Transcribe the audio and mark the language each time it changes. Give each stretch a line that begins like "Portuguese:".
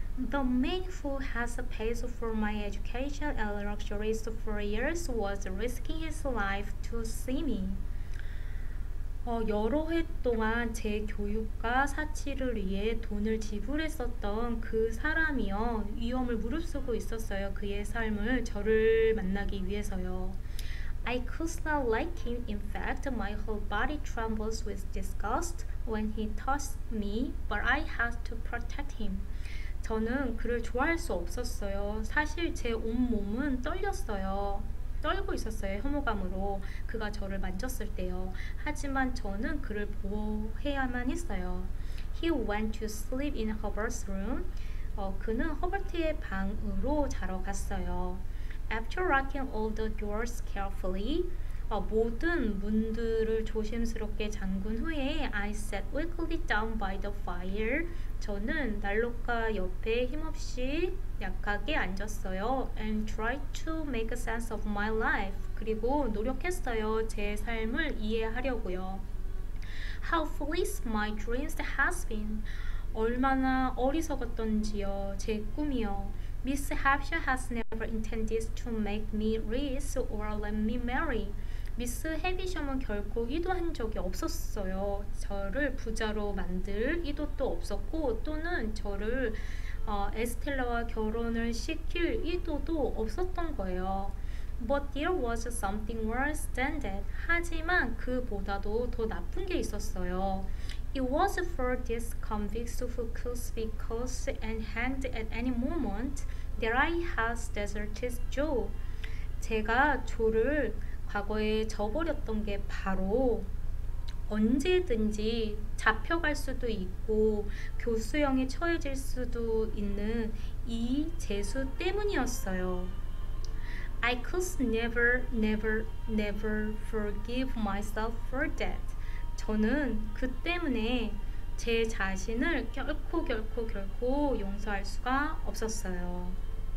English: The man who has paid for my education and luxuries for years was risking his life to see me.
Korean: 여러 해 동안 제 교육과 사치를 위해 돈을 지불했었던 그 사람이요. 위험을 무릅쓰고 있었어요. 그의 삶을 저를 만나기 위해서요.
English: I could not like him. In fact, my whole body trembles with disgust when he touched me, but I had to protect him.
Korean: 저는 그를 좋아할 수 없었어요. 사실 제 온몸은 떨고 있었어요. 혐오감으로. 그가 저를 만졌을 때요. 하지만 저는 그를 보호해야만 했어요.
English: He went to sleep in Hubert's room.
Korean: 그는 허버트의 방으로 자러 갔어요.
English: After locking all the doors carefully,
Korean: 모든 문들을 조심스럽게 잠근 후에
English: I sat weakly down by the fire.
Korean: 저는 난로가 옆에 힘없이 약하게 앉았어요.
English: And tried to make sense of my life.
Korean: 그리고 노력했어요. 제 삶을 이해하려고요.
English: How foolish my dreams has been.
Korean: 얼마나 어리석었던지요. 제 꿈이요.
English: Miss Hampshire has never intended to make me rich or let me marry.
Korean: 미스 헤비셔먼 결코 의도한 적이 없었어요. 저를 부자로 만들 의도도 없었고 또는 저를 에스텔라와 결혼을 시킬 의도도 없었던 거예요.
English: But there was something worse than that.
Korean: 하지만 그보다도 더 나쁜 게 있었어요.
English: It was for these convicts who could be caught and hanged at any moment that I had deserted Joe.
Korean: 제가 조를 과거에 저버렸던 게 바로 언제든지 잡혀갈 수도 있고 교수형에 처해질 수도 있는 이 재수 때문이었어요.
English: I could never forgive myself for that.
Korean: 저는 그 때문에 제 자신을 결코 용서할 수가 없었어요.